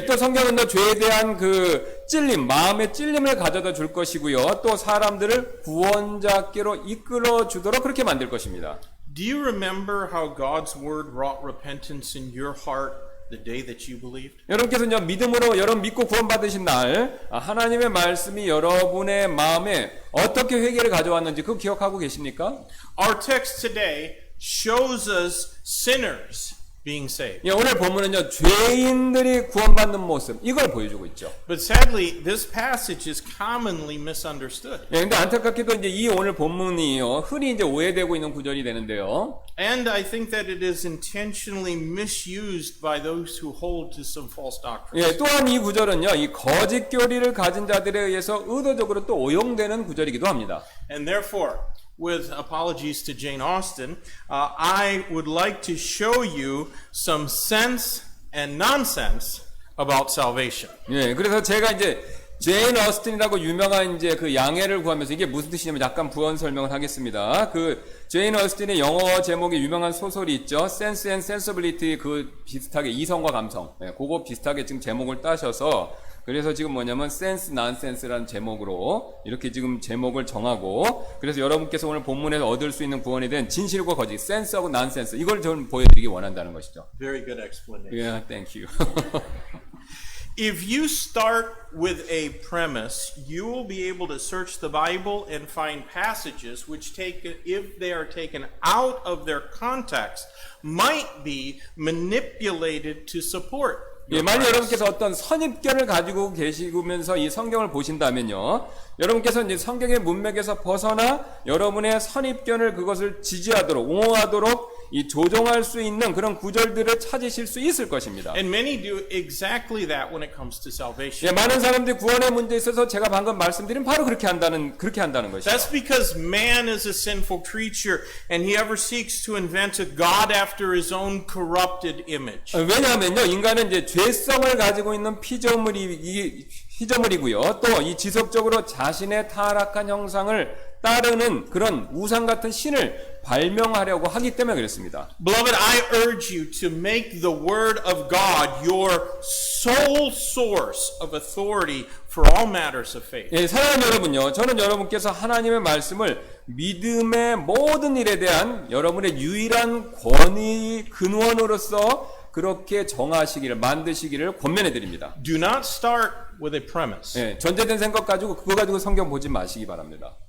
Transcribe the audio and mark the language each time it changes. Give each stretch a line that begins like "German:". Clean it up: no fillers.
Korean: 예, 또 성경은 또 죄에 대한 그 찔림, 마음의 찔림을 가져다 줄 것이고요, 또 사람들을 구원자께로 이끌어 주도록 그렇게 만들 것입니다.
English: Do you remember how God's word wrought repentance in your heart the day that you believed?
Korean: 여러분께서는 믿음으로 여러분 믿고 구원받으신 날 하나님의 말씀이 여러분의 마음에 어떻게 회개를 가져왔는지 그거 기억하고 계십니까?
English: Our text today shows us sinners being saved.
Korean: 예, 오늘 본문은요, 죄인들이 구원받는 모습, 이걸 보여주고 있죠.
English: But sadly, this passage is commonly misunderstood.
Korean: 예, 근데 안타깝게도 이제 이 오늘 본문이요, 흔히 이제 오해되고 있는 구절이 되는데요.
English: And I think that it is intentionally misused by those who hold to some false doctrines.
Korean: 예, 또한 이 구절은요, 이 거짓 교리를 가진 자들에 의해서 의도적으로 또 오용되는 구절이기도 합니다.
English: And therefore, with apologies to Jane Austen, I would like to show you some sense and nonsense about salvation.
Korean: 예, 그래서 제가 이제 제인 어스틴이라고 유명한 이제 그 양해를 구하면서 이게 무슨 뜻이냐면 약간 부연 설명을 하겠습니다. 그 제인 어스틴의 영어 제목의 유명한 소설이 있죠. Sense and Sensibility, 그 비슷하게 이성과 감성. 예, 그거 비슷하게 지금 제목을 따셔서 그래서 지금 뭐냐면 Sense Nonsense라는 제목으로 이렇게 지금 제목을 정하고 그래서 여러분께서 오늘 본문에서 얻을 수 있는 구원에 대한 진실과 거짓, Sense하고 Nonsense 이걸 저는 보여드리기 원한다는 것이죠.
English: Very good explanation. Yeah, thank you. If you start with a premise, you will be able to search the Bible and find passages which, if they are taken out of their context, might be manipulated to support.
Korean: 예, 만약 여러분께서 어떤 선입견을 가지고 계시면서 이 성경을 보신다면요, 여러분께서 이제 성경의 문맥에서 벗어나 여러분의 선입견을 그것을 지지하도록, 옹호하도록 이 조종할 수 있는 그런 구절들을 찾으실 수 있을 것입니다.
English: And many do exactly that when it comes to salvation.
Korean: 예, 많은 사람들이 구원의 문제에 있어서 제가 방금 말씀드린 바로 그렇게 한다는 것이죠.
English: That's because man is a sinful creature and he ever seeks to invent a God after his own corrupted image.
Korean: 왜냐하면요, 인간은 이제 죄성을 가지고 있는 피조물이고요. 또 이 지속적으로 자신의 타락한 형상을 따르는 그런 우상 같은 신을 발명하려고 하기 때문에 그렇습니다.
English: Beloved, I urge you to make the Word of God your sole source of authority for all matters of faith.
Korean: 예, 사랑하는 여러분요, 저는 여러분께서 하나님의 말씀을 믿음의 모든 일에 대한 여러분의 유일한 권위 근원으로서 그렇게 정하시기를, 만드시기를 권면해 드립니다.
English: Do not start with a premise.
Korean: 예, 전제된 생각 가지고 그거 가지고 성경 보지 마시기 바랍니다.